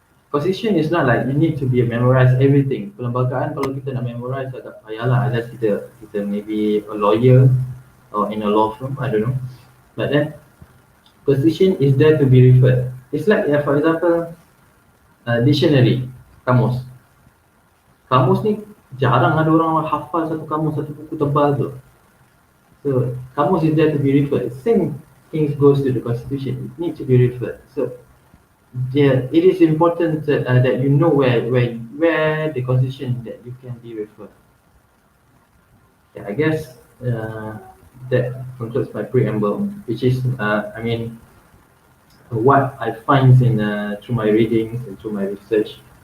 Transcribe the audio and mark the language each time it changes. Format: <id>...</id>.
<en>Constitution is not like you need to be memorize everything.</en> <ms>Perlembagaan kalau kita nak memorize agak payahlah,</ms> <en>unless kita maybe a lawyer or in a law firm, I don't know. But then constitution is there to be referred. It's like, for example, dictionary, kamus.</en> <ms>Kamus ni jarang ada orang hafal satu kamus, satu buku tebal tu.</ms> <en>So kamus is there to be referred. Same things goes to the constitution. It needs to be referred. So it is important that you know where the constitution that you can be referred. Yeah, I guess that concludes my preamble, which is what I find through my readings and through my research.</en>